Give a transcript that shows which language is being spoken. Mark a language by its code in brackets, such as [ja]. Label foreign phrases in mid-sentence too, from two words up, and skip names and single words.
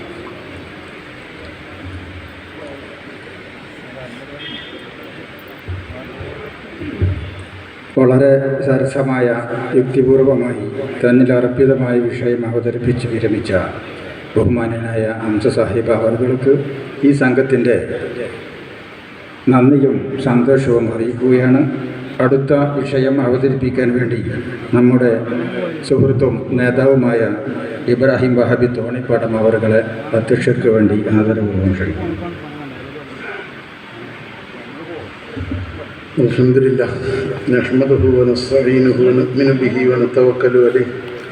[ml] വളരെ സരസമായ യുക്തിപൂർവമായി തന്നിലർപ്പിതമായ വിഷയം അവതരിപ്പിച്ച് വിരമിച്ച ബഹുമാനനായ ഹംസ സാഹിബ് അവർക്ക് ഈ സംഘത്തിൻ്റെ നന്ദിയും സന്തോഷവും അറിയിക്കുകയാണ്. അടുത്ത വിഷയം അവതരിപ്പിക്കാൻ വേണ്ടി നമ്മുടെ സുഹൃത്തും നേതാവുമായ ഇബ്രാഹിം വഹാബി തോണിപ്പാടം അവരുടെ അധ്യക്ഷർക്ക് വേണ്ടി ആദരപൂർവ്വം ക്ഷണിക്കുന്നു. [ar] الحمد لله نحمده ونستعينه ونؤمن به ونتوكل عليه